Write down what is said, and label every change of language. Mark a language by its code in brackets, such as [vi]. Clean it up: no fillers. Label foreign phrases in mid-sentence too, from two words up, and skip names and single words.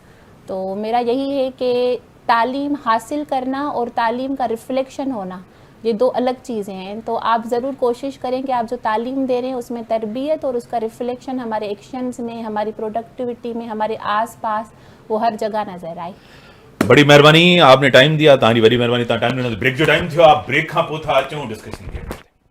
[ur] تو میرا یہی ہے کہ تعلیم حاصل کرنا اور تعلیم کا ریفلیکشن ہونا, یہ دو الگ چیزیں ہیں. تو آپ ضرور کوشش کریں کہ آپ جو تعلیم دے رہے ہیں اس میں تربیت اور اس کا ریفلیکشن ہمارے ایکشنز میں, ہماری پروڈکٹیوٹی میں, ہمارے آس پاس وہ ہر جگہ نظر آئے. بڑی مہربانی آپ نے ٹائم دیا, [sd] تاری وڈی مہربانی. تव्हां टाइम ॾिनो. ब्रेक जो टाइम थियो आहे, ब्रेक खां पोइ था अचूं डिस्कशन खे.